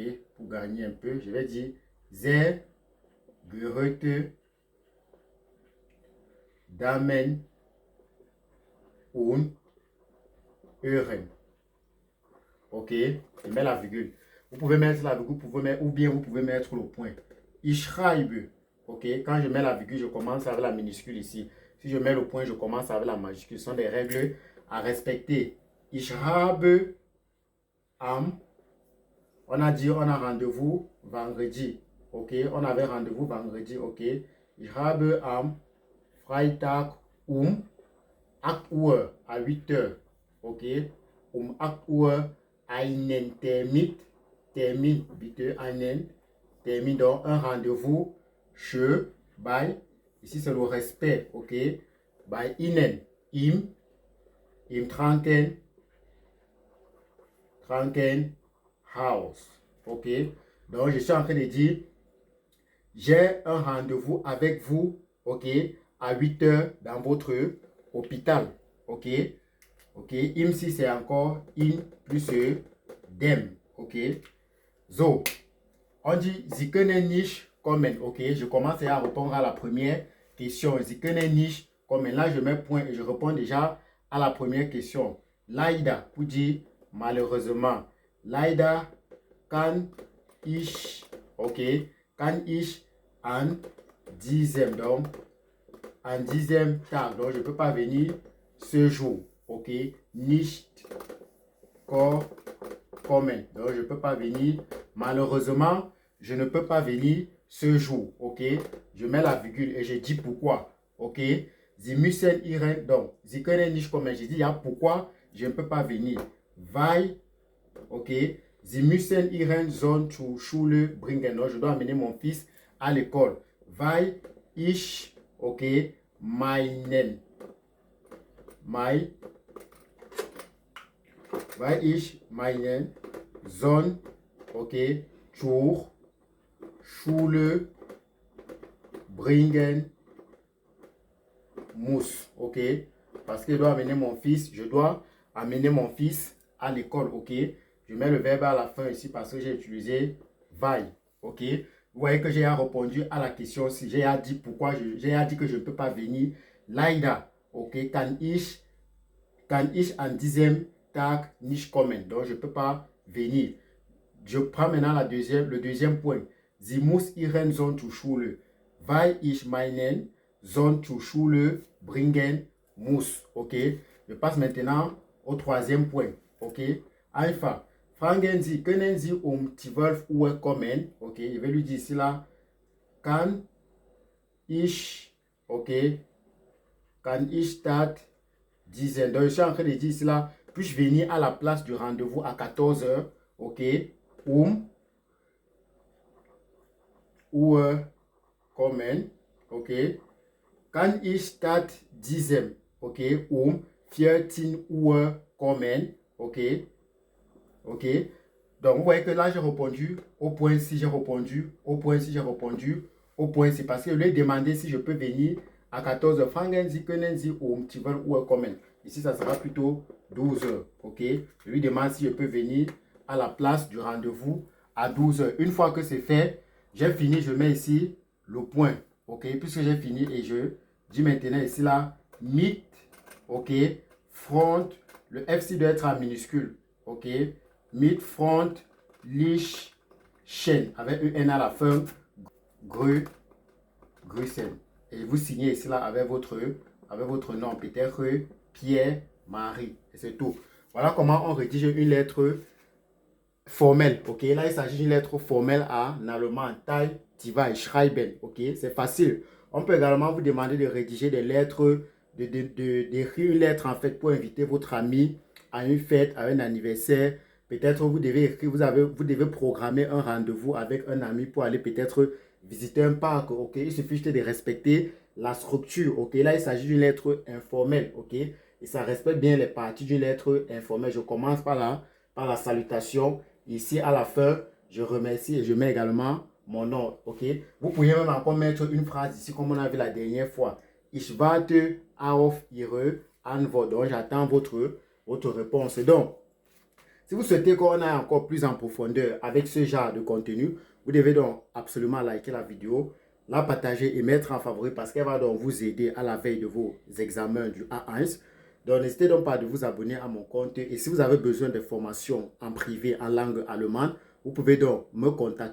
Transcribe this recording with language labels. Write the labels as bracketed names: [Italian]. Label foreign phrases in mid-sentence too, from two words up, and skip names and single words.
[French] Pour gagner un peu, je vais dire [German] Sehr gereute Damen und Euren. [French] Ok, je mets la virgule. Vous pouvez mettre la virgule, vous pouvez mettre, ou bien vous pouvez mettre le point. [German] Ich schreibe. [French] Ok, quand je mets la virgule, je commence avec la minuscule ici. Si je mets le point, je commence avec la majuscule. Ce sont des règles à respecter. [German] Ich habe am. [French] On a dit, on a rendez-vous vendredi. Ok, on avait rendez-vous vendredi. [German] Ok, ich habe am Freitag 8 Uhr, [French] à 8 heures, [German] ok, 8 Uhr einen Termin, bitte, einen Termin, [French] donc un rendez-vous chez, bei, ici c'est le respect, [German] ok, bei Ihnen, im Krankenhaus, [French] ok, donc je suis en train de dire, j'ai un rendez-vous avec vous, ok, à 8 heures dans votre hôpital, ok. Ok, im si c'est encore in plus dem, ok. So, on dit [German] Sie können nicht kommen, [French] ok. Je commence à répondre à la première question. [German] Sie können nicht kommen. [French] Là, je mets point et je réponds déjà à la première question. Leider, pour dire malheureusement. [German] Leider kann ich, ok, kann ich an diesem, [French] donc, en 10e tag, donc je ne peux pas venir ce jour, [German] ok, nicht kommen, [French] donc je ne peux pas venir, malheureusement, je ne peux pas venir ce jour, ok, je mets la virgule et je dis pourquoi, [German] ok, Sie müssen ihren, donc, Sie können nicht kommen, [French] je dis, il y a pourquoi je ne peux pas venir, [German] weil, ok, Sie müssen ihren Sohn zur Schule bringen, [French] donc je dois amener mon fils à l'école, [German] weil ich, ok, weil ich meinen Sohn, ok, zur Schule bringen muss, [French] ok, parce que je dois amener mon fils, à l'école, ok, je mets le verbe à la fin ici parce que j'ai utilisé weil, ok. Vous voyez que j'ai répondu à la question si j'ai dit pourquoi, j'ai dit que je ne peux pas venir. [German] Leider, ok, kann ich an diesem Tag nicht kommen. [French] Donc, je ne peux pas venir. Je prends maintenant le deuxième point. [German] Sie muss ihren Sohn zur Schule, weil ich meinen Sohn zur Schule bringen muss. [French] Ok, je passe maintenant au troisième point. [German] Ok, einfach. Fragen Sie, können Sie 12 Uhr kommen? [French] Ok, je vais lui dire ici là. [German] Kann ich, ok, kann ich statt dizaine. [French] Donc, je suis en train de dire ici là. Puis-je venir à la place du rendez-vous à 14 h? [German] Ok, Uhr kommen. Ok, kann ich statt diesem, ok, 14 Uhr kommen. [French] Ok, ok. Donc, vous voyez que là, j'ai répondu au point si j'ai répondu, au point si j'ai répondu, au point si. Parce que je lui ai demandé si je peux venir à 14 h. Fragen Sie, können Sie 12 Uhr kommen. Ici, ça sera plutôt 12 h. Ok, je lui demande si je peux venir à la place du rendez-vous à 12 h. Une fois que c'est fait, j'ai fini, je mets ici le point. Ok, puisque j'ai fini et je dis maintenant ici là, mit, ok, front, le FC doit être en minuscule. [German] Ok, mit front, lich, chen, [French] avec un N à la fin, [German] Grüßen. [French] Et vous signez ici là avec votre nom, peut-être Pierre, Marie, et c'est tout. Voilà comment on rédige une lettre formelle. Ok, là il s'agit d'une lettre formelle en allemand, Teil, zwei, schreiben. Ok, c'est facile. On peut également vous demander de rédiger des lettres, d'écrire une lettre en fait pour inviter votre ami à une fête, à un anniversaire. Peut-être vous devez écrire, vous devez programmer un rendez-vous avec un ami pour aller peut-être visiter un parc. Ok, il suffit juste de respecter la structure. Ok, là il s'agit d'une lettre informelle. Ok, et ça respecte bien les parties d'une lettre informelle. Je commence par la salutation. Ici à la fin, je remercie et je mets également mon nom. Ok, vous pouvez même encore mettre une phrase ici comme on a vu la dernière fois. [German] Ich warte auf Ihre Antwort. [French] Donc j'attends votre réponse. Donc, si vous souhaitez qu'on aille encore plus en profondeur avec ce genre de contenu, vous devez donc absolument liker la vidéo, la partager et mettre en favori parce qu'elle va donc vous aider à la veille de vos examens du A1. Donc n'hésitez donc pas de vous abonner à mon compte et si vous avez besoin de formations en privé en langue allemande, vous pouvez donc me contacter.